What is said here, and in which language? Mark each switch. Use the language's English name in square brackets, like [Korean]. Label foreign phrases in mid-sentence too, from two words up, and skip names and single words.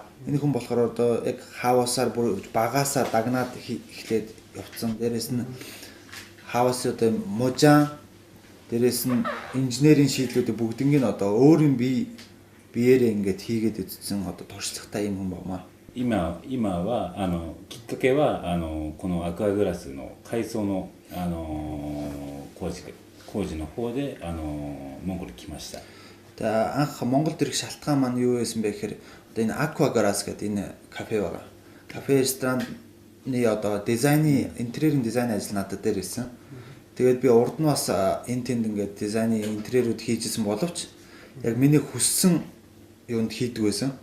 [Mongolian] Энэ хүн болохоор одоо яг хаусаар бүр багаасаа дагнаад эхлээд явцсан. Дээрээс нь хаус одоо можан дээрээс нь инженерийн шийдлүүдийг бүгднийг нь одоо өөрийн биеэрээ ингээд хийгээд үзсэн одоо туршлагатай юм хүн байна. [Japanese] 今はきっかけはこのアクアグラスの改装の工事の方でモンゴル来ました。 [Mongolian] Анх Монголд ирэх шалтгаан маань юу байсан бэ гэхээр одоо энэ Aqua Grass гэдэг энэ кафе байгаа. Кафе рестораны одоо дизайны интерьерийн дизайн ажил надад дээр ирсэн. Тэгээд би урд нь бас энэ тэнд ингээд дизайны интерьерүүд хийжсэн боловч яг миний хүссэн юунд хийдэг байсан.